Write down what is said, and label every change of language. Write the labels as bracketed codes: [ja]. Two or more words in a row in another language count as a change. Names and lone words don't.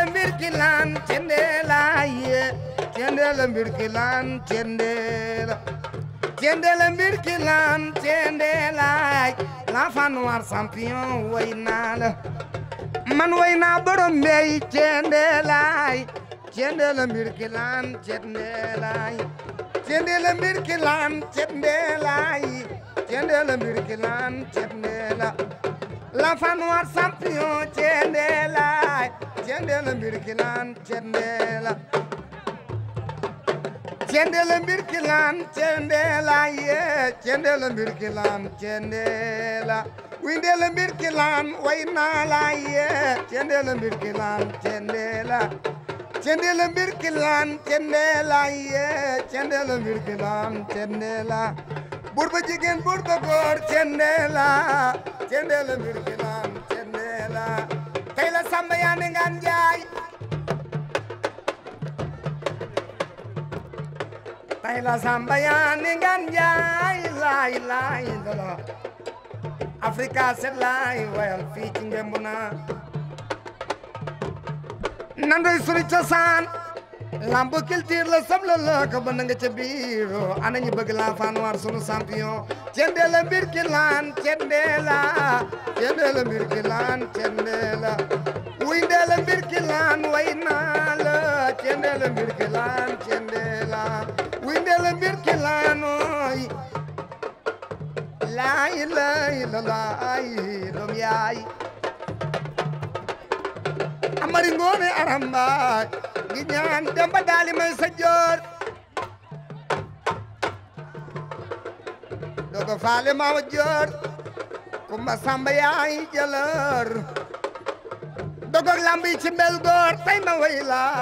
[wo] mbir kilan cendelay cendela mbir kilan cendela cendela mbir kilan cendelay [fr] l'enfant noir champion [wo] waynala man wayna borom mbey cendelay cendela mbir kilan cendelay cendela mbir kilan cendelay cendela mbir kilan cendela [fr] l'enfant noir champion [wo] cendelay cendela mbir kilan cendela cendela mbir kilan cendelay cendela mbir kilan cendela windela mbir kilan waynala cendela mbir kilan cendela cendela mbir kilan cendela cendela mbir kilan cendela burba jigéen burba góor cendela cendela mbir kilan cendela tey la Samba Yane Ngaan Njaay tey la Samba Yane Ngaan Njaay laay laay dala Africa set laay wayal fii ci Ngembuna nandoy suri cosaan lamb culture la sabla la ka ba nga ca biiro ana ñu bëgg [fr] l'enfant noir [wo] sunu champion cendela mbir kilan cendela cendela mbir kilan cendela wuy ndela mbir kilan way naa la cendela mbir kilan cendela wuy ndela mbir kilan oy laay laay la laay doom yaay amari ngoone aramba gi ñaan demba daali may sa joor dogo faale maawa joor kumba Samba yaay jëlër dogo lambi ci mbel goor tay ma way la